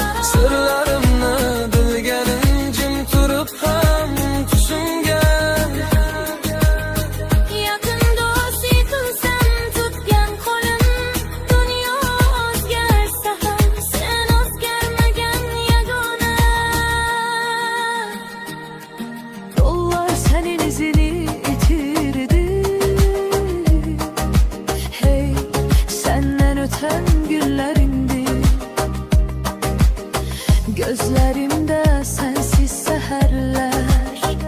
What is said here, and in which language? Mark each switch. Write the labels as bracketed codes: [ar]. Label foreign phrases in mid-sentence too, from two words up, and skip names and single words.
[uz] Sirlarimni bilganim jim turib ham tushimga. Yaqin do'st, yiqilsam tutgan qo'lim. Dunyo o'zgarsa ham sen o'zgarmagan yagona. [az] Yollar senin izini itirdi. Hey, senden öten günler indi. Gözlerimde sensiz seherler.